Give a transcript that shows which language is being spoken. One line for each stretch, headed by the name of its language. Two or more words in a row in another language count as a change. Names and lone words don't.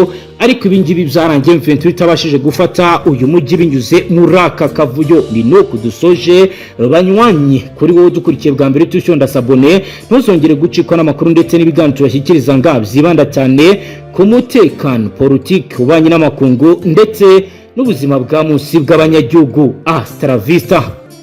Kinyarwanda: Ariko ibingibi byarangiye umuventuro itabashije gufata uyu mujyi binyuze muri aka kavuyo. Ni no kudusoje banywanyi kuri wowe dukurikiye bwa mbere tushonda sabone, ntuzongere gucikwa n'amakuru ndetse n'ibiganiro bashyikiriza ngabzibanda cyane ku mutekano, politique, ubanye n'amakungu ndetse n'ubuzima bwa munsi bw'abanyagihugu.
Spanish: Hasta la vista.